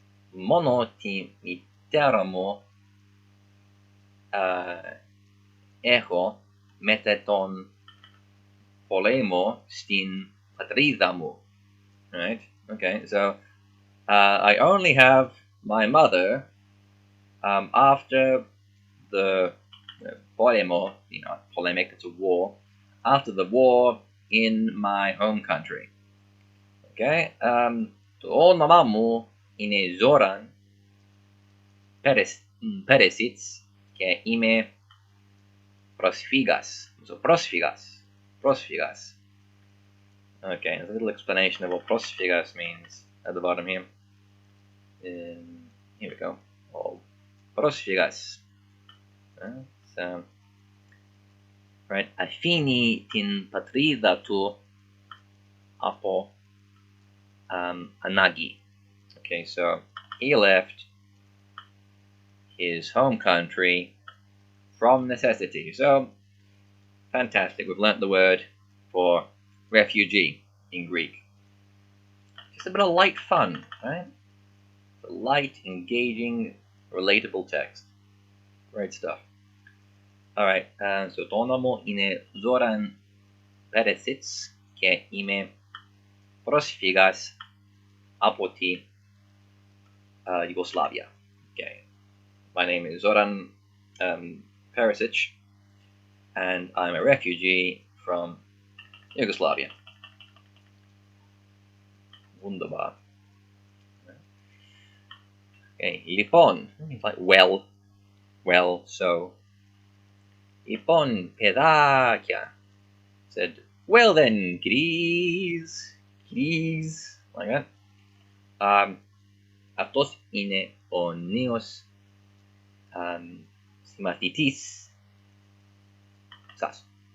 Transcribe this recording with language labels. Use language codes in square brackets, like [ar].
[el] Μόνο τη μητέρα μου έχω μετά τον πόλεμο στην πατρίδα μου. [en] Right? Okay, so I only have my mother after the πόλεμο, you know, polemic, it's a war, after the war in my home country. [el] Okay, το όνομα μου είναι Zoran Peresic και είμαι προσφύγας. [en] So πρόσφυγας. Okay, there's a little explanation of what πρόσφυγας means at the bottom here. Here we go. Oh, πρόσφυγας. [el] So, right, αφήνει την πατρίδα του από ανάγκη. [en] Okay, so he left his home country from necessity. So, fantastic. We've learnt the word for refugee in Greek. Just a bit of light fun, right? A light, engaging, relatable text. Great stuff. [el] Alright, so το όνομα μου είναι Zoran Peresic και είμαι πρόσφυγας από τη Yugoslavia. Okay. [en] My name is Zoran Peresic, and I'm a refugee from Yugoslavia. [de] Wunderbar. [en] Okay, λοιπόν, it's like well, so. [el] Λοιπόν, παιδάκια, [en] said, well then, kiddies, like that. [el] Αυτός είναι ο νέος συμμαθητής σας.